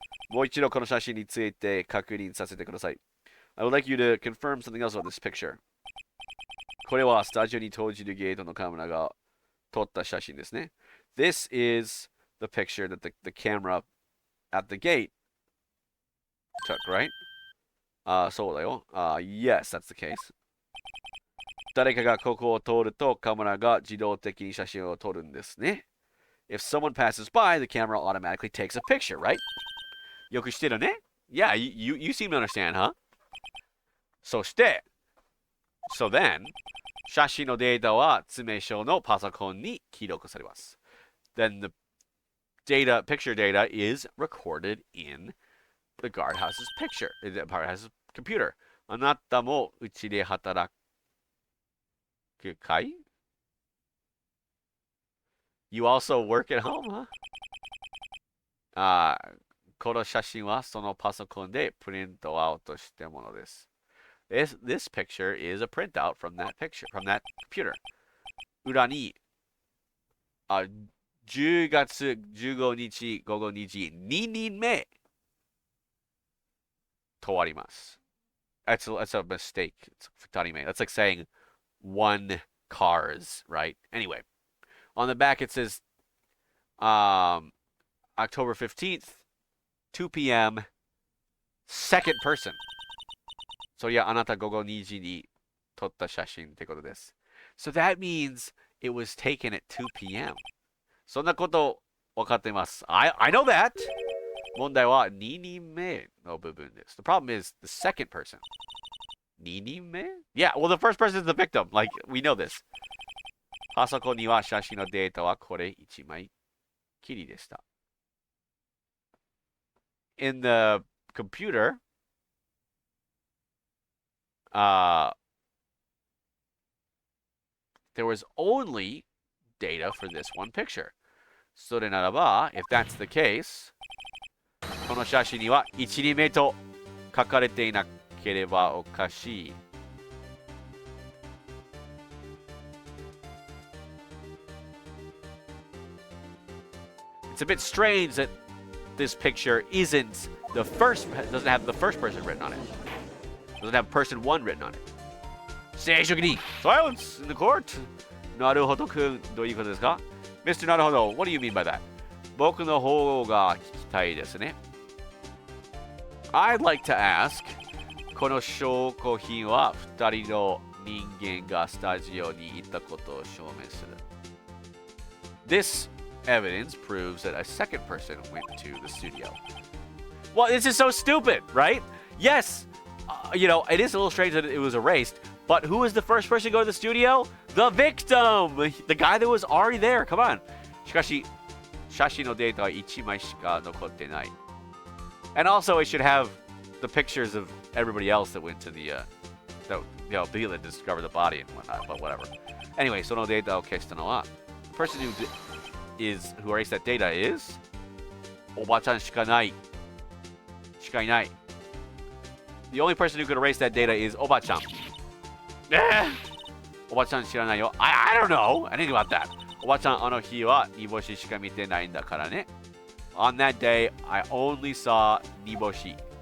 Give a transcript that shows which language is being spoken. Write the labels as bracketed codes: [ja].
[ja] もう一度この写真について確認させてください. [en] I would like you to confirm something else about this picture. [ja] これはスタジオに投じるゲートのカメラが撮った写真ですね. [en] This is the picture that the camera at the gate took, right? [ja] そうだよ. [en] Yes, that's the case. [ja] 誰かがここを通るとカメラが自動的に写真を撮るんですね. [en] If someone passes by, the camera automatically takes a picture, right? [ja] よく知ってるね? [en] Yeah, you seem to understand, huh? [ja] そして、 [en] So then, [ja] 写真のデータは詰め所のパソコンに記録されます. [en] Then the picture data is recorded in the guardhouse's guardhouse's computer. [ja] あなたもうちで働くかい? [en] You also work at home, huh? [ja] この写真はそのパソコンでプリントアウトしたものです. [en] This picture is a printout from that computer. [ja] 裏に、10月15日午後2時2人目とあります. [en] That's a mistake. It's 2人目. That's like saying one cars, right? Anyway, on the back it says October 15th, 2 p.m., second person. So yeah, [ja] あなた午後2時に撮った写真ってことです. [en] So that means it was taken at 2 p.m. [ja] そんなこと分かっています. [en] I know that! [ja] 問題は2人目の部分です. [en] The problem is the second person. [ja] 2人目? [en] Yeah, well the first person is the victim. Like, we know this. [ja] パソコンには写真のデータはこれ1枚きりでした. [en] In the computer, there was only data for this one picture. [ja] それならば, [en] if that's the case, [ja] この写真には1人目と書かれていなければおかしい. [en] It's a bit strange that this picture doesn't have the first person written on it. Doesn't have person 1 written on it. [ja] 正直に [en] Silence in the court. [ja] なるほどくん、どういうことですか? [en] Mr. なるほど what do you mean by that? [ja] 僕の方が聞きたいですね. [en] I'd like to ask, [ja] この証拠品は2人の人間がスタジオにいたことを証明する. [en] This evidence proves that a second person went to the studio. Well, this is so stupid, right? Yes, you know, it is a little strange that it was erased, but who was the first person to go to the studio? The victim! The guy that was already there. Come on. [ja] しかし、写真のデータは1枚しか残ってない. [en] And also, it should have the pictures of everybody else that went to the people that discovered the body and whatnot, but whatever. Anyway, [ja] そのデータを消したのは, [en] the person who erased that data is [ja] おばちゃんしかいない. [en] The only person who could erase that data is おばちゃん. [ja] おばちゃん知らないよ. [en] I don't know anything about that. [ja] おばちゃんあの日は煮干ししか見てないんだからね. [en] On that day, I only saw 煮干し.